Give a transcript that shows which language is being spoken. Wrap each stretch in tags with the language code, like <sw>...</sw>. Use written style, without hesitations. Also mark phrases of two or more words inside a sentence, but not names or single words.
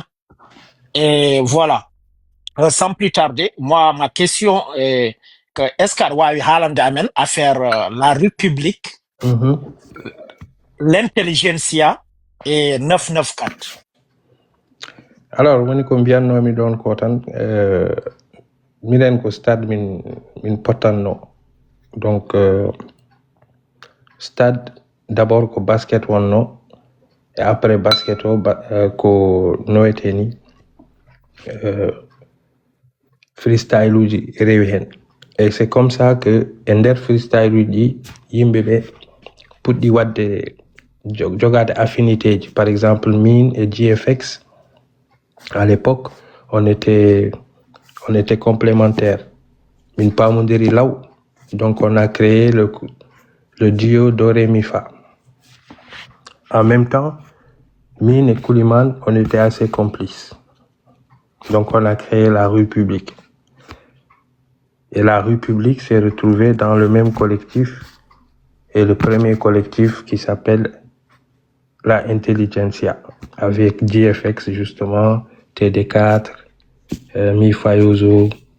<fr>Et voilà. Sans plus tarder, moi, ma question est que est-ce qu'à Haaland amène à faire la République, l'intelligentsia et 994? Alors,</fr> <ff>woni ko mbiyannomi ɗon ko tan minen ko stade min pottanno.</ff> <fr>Donc stade d'abord</fr> <ff>ko basket wonno,</ff> <fr>et après</fr> <ff>basket o ko noyete ni freestyle uji rewi hen.</ff> <fr>Et c'est comme ça que</fr> <ff>e nder freestyle uji yimɓe ɓe puɗɗi wadde jogade affinité ji.</ff> <fr>Par exemple, min et GFX, à l'époque, on était complémentaires.</fr> <ff>Min pamodiri law.</ff> <fr>Donc on a créé le duo Do Ré Mi Fa. En même temps, Min et Kouliman, on était assez complices. Donc on a créé la Rue Publique. Et la Rue Publique s'est retrouvée dans le même collectif, et le premier collectif qui s'appelle la Intelligentsia, avec GFX justement, TD4, Mifa Yozo.</fr>